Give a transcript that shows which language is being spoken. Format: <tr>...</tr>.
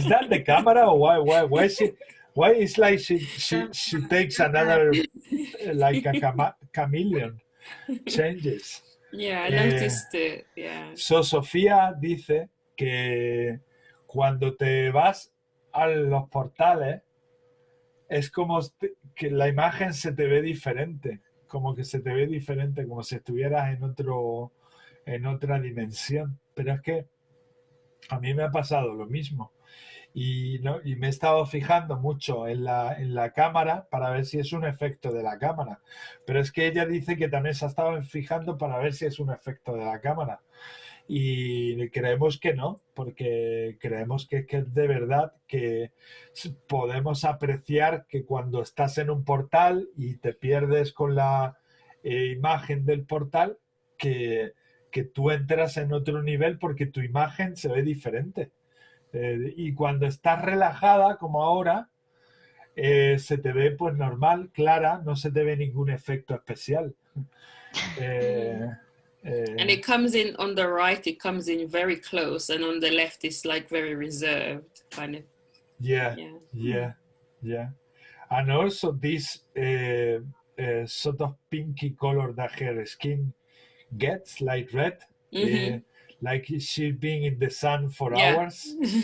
<en>Is that the camera or why is it? Why it's like she takes another like a chameleon changes. Yeah, I noticed it. Yeah.</en> <es>So Sofía dice que cuando te vas a los portales es como que la imagen se te ve diferente, como que se te ve diferente, como si estuvieras en otra dimensión. Pero es que a mí me ha pasado lo mismo y me he estado fijando mucho en la cámara para ver si es un efecto de la cámara. Pero es que ella dice que también se ha estado fijando para ver si es un efecto de la cámara. Y creemos que no, porque creemos que es de verdad que podemos apreciar que cuando estás en un portal y te pierdes con la imagen del portal, que tú entras en otro nivel porque tu imagen se ve diferente. Y cuando estás relajada, como ahora, se te ve pues normal, clara, no se te ve ningún efecto especial.</es> <en>And it comes in on the right, it comes in very close, and on the left it's like very reserved, kind of. Yeah. And also this sort of pinky color that her skin gets, like red, like she's been in the sun for hours.</en>